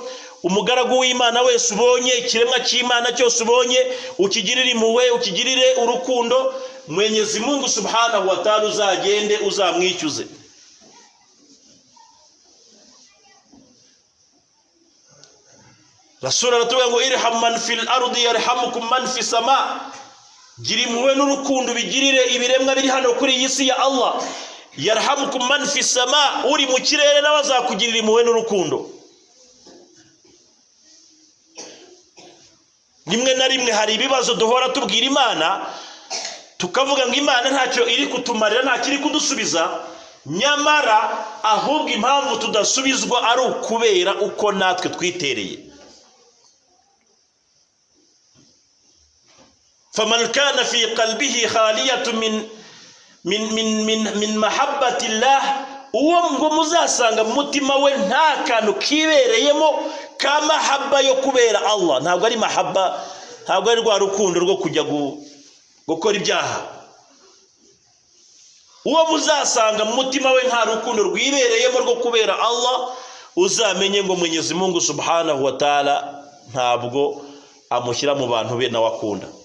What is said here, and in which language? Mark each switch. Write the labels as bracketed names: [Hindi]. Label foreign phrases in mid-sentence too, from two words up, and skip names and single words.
[Kinyarwanda] Umugaragu w'Imana wese ubonye, ikiremwa cy'Imana cyose ubonye, ukigirire impuhwe, ukigirire urukundo, Mwenyezi Mungu [Arabic] سبحانه وتعالى [Kinyarwanda] uzagende uzamwicyuze. Rasul aratubwira ngo [Arabic] ارحم من في الأرض يرحمكم من في السماء, [Kinyarwanda] gira impuhwe n'urukundo bigirire ibiremwa biri hano kuri iyi si ya Allah. [Arabic] يرحمكم من في السماء, [Kinyarwanda] uri mu kirere nawe azakugirira impuhwe n'urukundo. Rimwe na rimwe hari ibibazo duhora tubwira Imana, tukavuga ngo Imana ntacyo iri kutumarira, ntacyo iri kudusubiza, nyamara ahubwo impamvu tudasubizwa ari ukubera uko natwe twitereye. [Arabic] فمن كان في قلبه خالية من محبة الله, [Kinyarwanda] uwo ngo muzasanga mu mutima we nta kantu kibereyemo ka mahabba yo kubera Allah. Ntabwo ari mahabba, ntabwo ari rwa rukundo rwo kujya gukora ibyaha. Uwo muzasanga mu mutima we nta rukundo rwibereyemo rwo kubera Allah, uzamenye ngo Mwenyezi Mungu [Arabic] سبحانه وتعالى [Kinyarwanda] ntabwo amushyira mu bantu be nawe akunda.